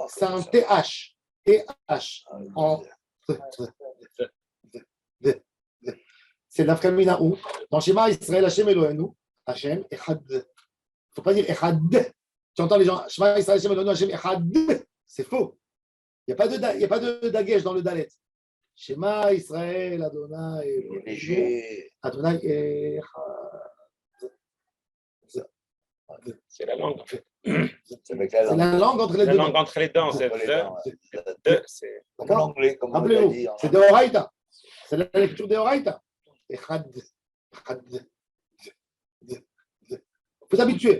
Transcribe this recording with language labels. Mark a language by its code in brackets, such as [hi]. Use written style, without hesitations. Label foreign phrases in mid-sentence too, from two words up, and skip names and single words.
[fr] c'est un TH. TH. En- C'est l'inframina ou. [he] Dans Shema Israël, Hashem Elohenu, Hashem Echad. [fr] Il ne faut pas dire Echad. Tu entends les gens, [he] Shema Israël, Hashem Elohenu, Hashem Echad. [fr] C'est faux. Il n'y a pas de dagesh dans le dalet. [he] Shema Israël, Adonai. [fr] Léger. [he] Adonai Echad. [fr] C'est la langue, en fait. C'est avec la C'est langue. la langue entre les La deux. langue entre les dents, c'est Entre les dents, ouais. de, c'est Comme l'anglais, comme on l'a dit. Rappelez-vous, c'est de Horaïta. C'est la lecture de Horaïta. [he] Echad. Echad. [fr] Il faut s'habituer.